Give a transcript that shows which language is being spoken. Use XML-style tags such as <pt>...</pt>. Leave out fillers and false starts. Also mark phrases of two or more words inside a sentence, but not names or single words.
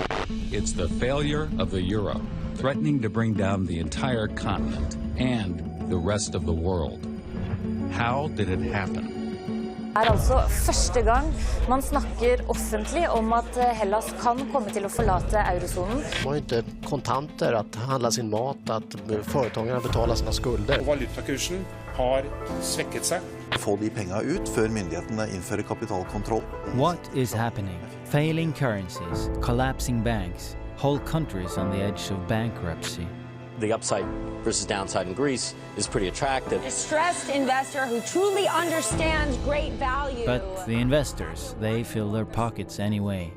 <en>It's the failure of the euro, threatening to bring down the entire continent and the rest of the world. How did it happen?</en> <no>Det altså første gang man snakker offentlig om at Hellas kan komme til å forlate eurozonen.</no> <sv>De har inte kontanter att handla sin mat, att företagarna betalar sina skulder.</sv> <no>Valutakursen har svekket seg. Få de penga ut før myndighetene innfører kapitalkontroll.</no> <en>What is happening? Failing currencies, collapsing banks, whole countries on the edge of bankruptcy. The upside versus downside in Greece is pretty attractive. A stressed investor who truly understands great value. But the investors, they fill their pockets anyway.</en>